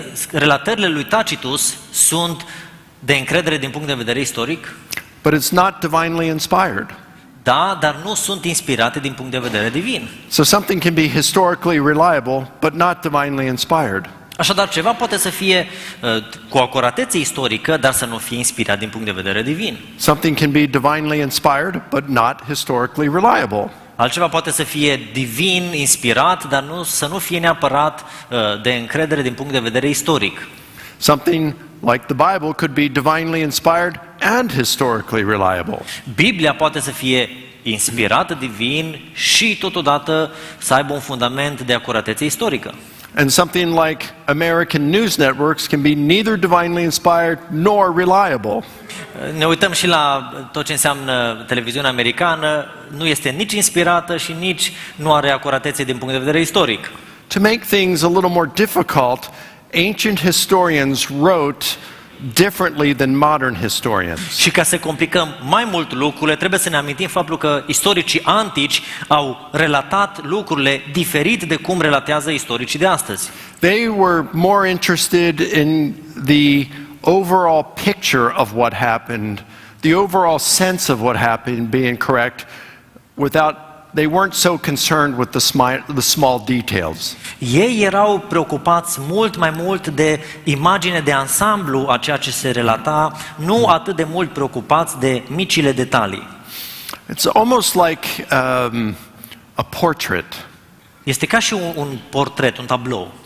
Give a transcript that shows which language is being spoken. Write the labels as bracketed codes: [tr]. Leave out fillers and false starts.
[ro] Relatările lui Tacitus sunt de încredere din punct de vedere istoric, [en] But it's not divinely inspired. [ro] da, dar nu sunt inspirate din punct de vedere divin. [en] So something can be historically reliable, but not divinely inspired. [ro] Așadar, ceva poate să fie cu acuratețe istorică, dar să nu fie inspirat din punct de vedere divin. [en] Something can be divinely inspired, but not historically reliable. [ro] Altceva poate să fie divin, inspirat, dar să nu fie neapărat de încredere din punct de vedere istoric. [en] Something like the Bible could be divinely inspired and historically reliable. [ro] Biblia poate să fie inspirată divin și totodată să aibă un fundament de acuratețe istorică. [en] And something like American news networks can be neither divinely inspired nor reliable. [ro] Ne uităm și la tot ce înseamnă televiziunea americană, nu este nici inspirată și nici nu are acuratețe din punct de vedere istoric. [en] To make things a little more difficult, ancient historians wrote differently than modern historians. [ro] Și ca să complicăm mai mult lucrurile, trebuie să ne amintim faptul că istoricii antici au relatat lucrurile diferit de cum relatează istoricii de astăzi. [en] They were more interested in the overall picture of what happened, the overall sense of what happened being correct, they weren't so concerned with the small details. [ro] Ei erau preocupați mult mai mult de imagine de ansamblu a ceea ce se relata, nu atât de mult preocupați de micile detalii. [en] It's almost like a portrait. [ro] Este ca și un portret, un tablou.